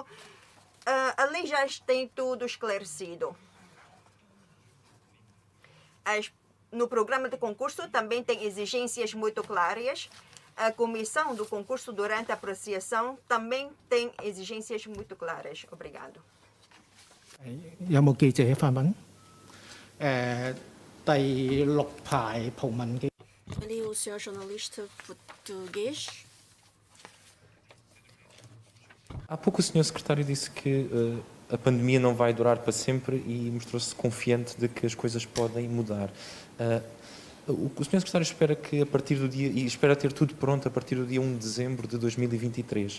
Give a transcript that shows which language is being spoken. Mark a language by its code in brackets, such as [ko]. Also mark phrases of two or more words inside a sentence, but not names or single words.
[pt] A lei já tem tudo esclarecido. No programa de concurso também tem exigências muito claras. A comissão do concurso, durante a apreciação, também tem exigências muito claras. Obrigado. [yue] 有冇記者發問？第六排葡文嘅。 [pt] Ali o senhor jornalista português. Há pouco o senhor secretário disse que a pandemia não vai durar para sempre e mostrou-se confiante de que as coisas podem mudar. O senhor secretário espera que a partir do dia, e espera ter tudo pronto a partir do dia 1 de dezembro de 2023.